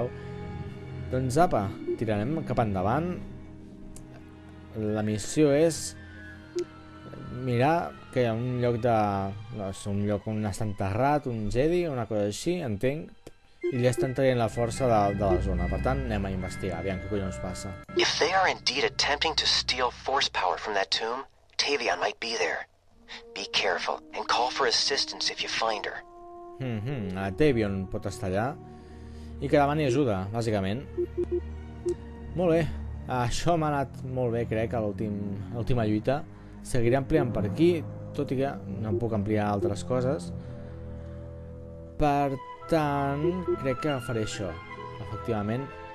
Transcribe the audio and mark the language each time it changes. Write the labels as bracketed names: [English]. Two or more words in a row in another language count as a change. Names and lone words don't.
[Catalan] Doncs apa, tirarem cap endavant. La missió és mirar que hi ha un lloc un lloc on està enterrat, un Jedi, una cosa així, entenc, i ja estan traient la força de la zona. Per tant, anem a investigar, aviam què collons passa. [English] If they are indeed attempting to steal force power from that tomb, Tavion might be there. Be careful and call for assistance if you find her. [Catalan] La Tavion pot estar allà i que demani ajuda, bàsicament. Molt bé, això m'ha anat molt bé, crec, a l'última lluita. Seguiré ampliant per aquí, tot i que no puc ampliar altres coses. Per tant, crec que faré això, efectivament.